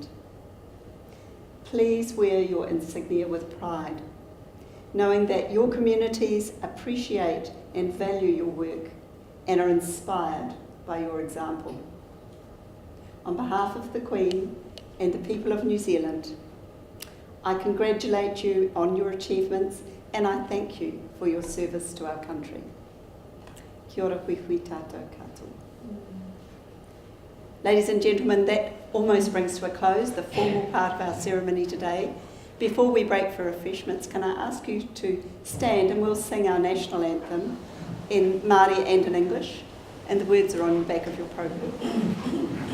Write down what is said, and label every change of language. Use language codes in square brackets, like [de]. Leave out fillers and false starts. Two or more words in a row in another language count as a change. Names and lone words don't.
[en] Please wear your insignia with pride, knowing that your communities appreciate and value your work and are inspired by your example. On behalf of the Queen and the people of New Zealand, I congratulate you on your achievements and I thank you for your service to our country. [mi] Kia ora hui tātou katoa. [en] Ladies and gentlemen, that almost brings to a close the formal part of our ceremony today. Before we break for refreshments, can I ask you to stand and we'll sing our national anthem in Māori and in English, and the words are on the back of your program.